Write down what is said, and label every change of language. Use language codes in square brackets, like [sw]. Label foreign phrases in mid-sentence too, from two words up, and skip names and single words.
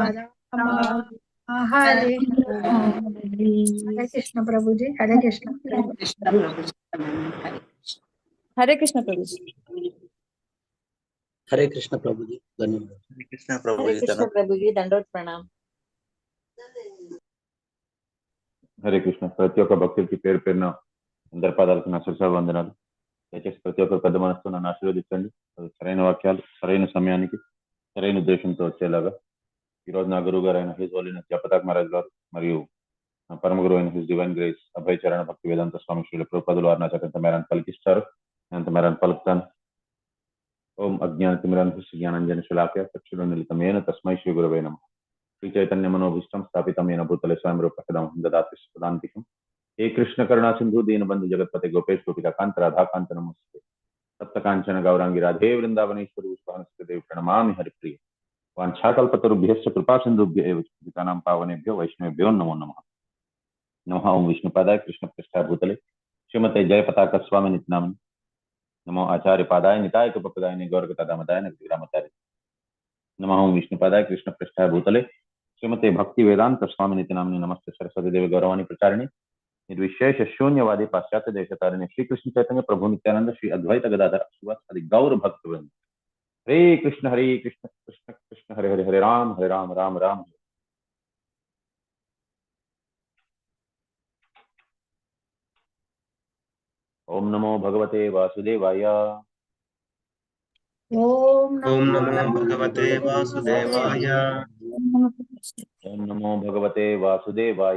[hi] राम राम हरे हरे हरे। हरे कृष्ण प्रभु जी, हरे कृष्ण। कृष्ण प्रभु हरे कृष्ण। हरे कृष्ण प्रभु जी। हरे कृष्ण प्रभु जी, धन्यवाद। हरे कृष्ण प्रभु हरे जी, कृष्ण प्रभु जी, दंडोत प्रणाम। [te] హరే కృష్ణ. ప్రతి ఒక్క భక్తుడికి పేరు పేరున అందరి పాదాలకు నా శిరస వందనాలు. దయచేసి ప్రతి ఒక్క పెద్ద మనసుతో నన్ను ఆశీర్వదించండి. అది సరైన వాక్యాలు సరైన సమయానికి సరైన ఉద్దేశంతో వచ్చేలాగా ఈరోజు నా గురువు గారు అయిన [en] His Holiness [te] జపతాక్ మహారాజ్ గారు మరియు నా పరమ గురువు అయిన [en] His Divine Grace [te] అభయ చరణ భక్తి వేదాంత స్వామి శ్రీల ప్రభుపాదులు వారు నా చేత ఎంత మేరాన్ని పలికిస్తారు, ఎంత మేరాన్ని పలుకుతాను. [sa] ఓం అజ్ఞాన తిమిరాంధస్య జ్ఞానంజన శలాఖ్య చక్షురున్మిలితమేన తస్మై శ్రీ గురవే నమః. శ్రీ చైతన్య మనోభీష్టం స్థాపితమేన భూతలే స్వయం రూపకదం దదాతి సదాంతికం. हे कृष्ण करुणा सिंधु दीन बंधु जगतपते गोपेश गोपिकांत राधाकांत नमस्ते. सप्त कांचन गौरांगी राधे वृंदावनेश्वरी देव प्रणमामि हरिप्रिय. वाञ्छाकल्पतरुभ्यश्च कृपा सिंधुभ्य एव च पतितानां पावनेभ्यो वैष्णवेभ्यो नमो नमः. नमः ओं विष्णुपादाय कृष्णपृष्ठाय भूतले श्रीमते जयपताका स्वामिनिति नामिने. नमो आचार्यपादाय निताय कृपप्रदायिने गौरगदामदाय नगरामतारे. नमः ओं विष्णुपादाय कृष्णपृष्ठाय भूतले श्रीमते भक्ति वेदांत स्वामिनिति नामिने. नमस्ते सरस्वती देवी गौरवाणी प्रचारिणे निर्विशेष शून्यवादी पाश्चात्य देशतारिणे श्री कृष्ण चैतन्य प्रभु नित्यानंद श्री अद्वैत गदाधर श्रीवासादि गौर भक्त वृंद. हरे कृष्ण कृष्ण कृष्ण हरे हरे, हरे राम राम राम. ओम नमो भगवते वासुदेवाय. ओम ओम नमो नमो भगवते वासुदेवाय। ओम नमो भगवते वासुदेवाय.